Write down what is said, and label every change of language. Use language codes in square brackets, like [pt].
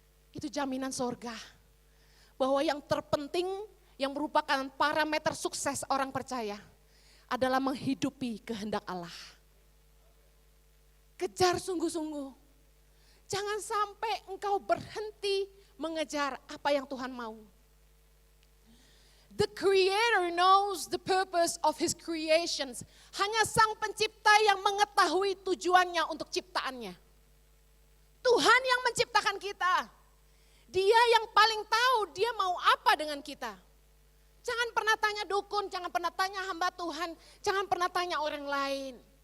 [id] Itu jaminan sorga. Bahwa yang terpenting, yang merupakan parameter sukses orang percaya adalah menghidupi kehendak Allah. Kejar sungguh-sungguh. Jangan sampai engkau berhenti mengejar apa yang Tuhan mau. [en] The Creator knows the purpose of His creations. [id] Hanya Sang Pencipta yang mengetahui tujuannya untuk ciptaannya. Tuhan yang menciptakan kita. Dia yang paling tahu dia mau apa dengan kita. Jangan pernah tanya dukun, jangan pernah tanya hamba Tuhan, jangan pernah tanya orang lain.